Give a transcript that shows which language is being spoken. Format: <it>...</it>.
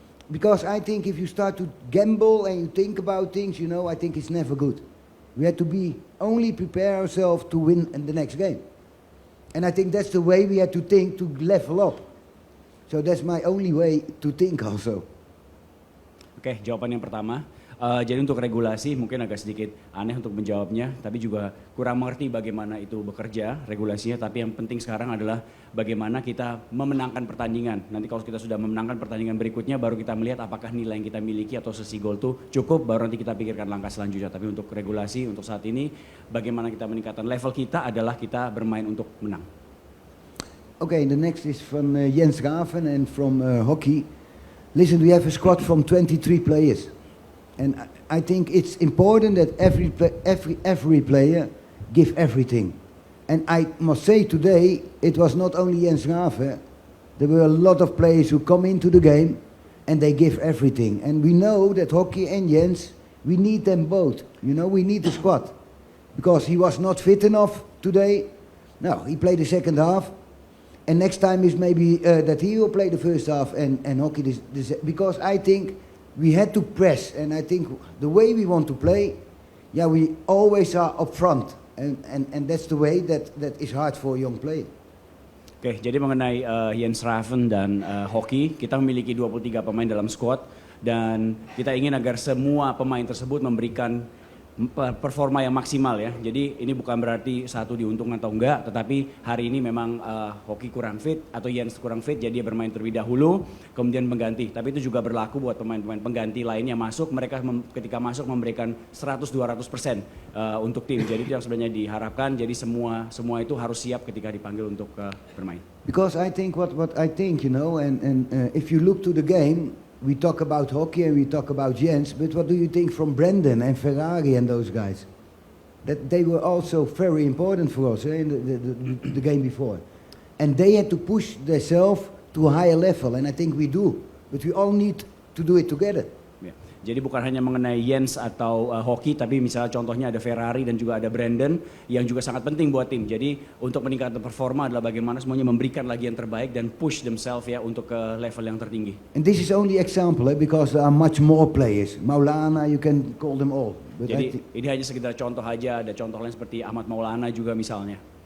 <en>Because I think if you start to gamble and you think about things, you know, I think it's never good. We have to only prepare ourselves to win in the next game. And I think that's the way we have to think to level up. So that's my only way to think also.</en> <id>Oke, jawaban yang pertama, Jadi untuk regulasi mungkin agak sedikit aneh untuk menjawabnya, tapi juga kurang mengerti bagaimana itu bekerja regulasinya. Tapi yang penting sekarang adalah bagaimana kita memenangkan pertandingan. Nanti kalau kita sudah memenangkan pertandingan berikutnya, baru kita melihat apakah nilai yang kita miliki atau sesi gol itu cukup, baru nanti kita pikirkan langkah selanjutnya. Tapi untuk regulasi, untuk saat ini, bagaimana kita meningkatkan level kita adalah kita bermain untuk menang.</id> <en>Okay, the next is from Jens Graven and from hockey. Listen, we have a squad from 23 players. And I think it's important that every player give everything. And I must say today, it was not only Jens Graven. There were a lot of players who come into the game and they give everything. And we know that hockey and Jens, we need them both. You know, we need the squad. Because he was not fit enough today. No, he played the second half. And next time is maybe that he will play the first half and hockey because I think we had to press, and I think the way we want to play, yeah, we always are up front, and that's the way that is hard for a young player.</en> <id>Oke, jadi mengenai Jens Graven dan hoki, kita memiliki 23 pemain dalam squad dan kita ingin agar semua pemain tersebut memberikan performa yang maksimal ya. Jadi ini bukan berarti satu diuntungkan atau enggak, tetapi hari ini memang hoki kurang fit atau Jens kurang fit, jadi dia bermain terlebih dahulu, kemudian mengganti. Tapi itu juga berlaku buat pemain-pemain pengganti lainnya masuk, mereka ketika masuk memberikan 100-200% untuk tim. Jadi itu yang sebenarnya diharapkan. Jadi semua itu harus siap ketika dipanggil untuk bermain.</id> <en>Because I think what I think, you know, and if you look to the game. We talk about hockey and we talk about Jens, but what do you think from Brendan and Ferrari and those guys? That they were also very important for us in the game before. And they had to push themselves to a higher level, and I think we do. But we all need to do it together.</en> <id>Jadi bukan hanya mengenai Jens atau hoki, tapi misalnya contohnya ada Ferrari dan juga ada Brandon yang juga sangat penting buat tim. Jadi untuk meningkatkan performa adalah bagaimana semuanya memberikan lagi yang terbaik dan</id> <en>push themselves</en> <id>ya untuk ke level yang tertinggi.</id> <en>And this is only example because there are much more players. Maulana, you can call them all. But</en> <id>jadi ini hanya sekedar contoh aja, ada contoh lain seperti Ahmad Maulana juga misalnya.</id>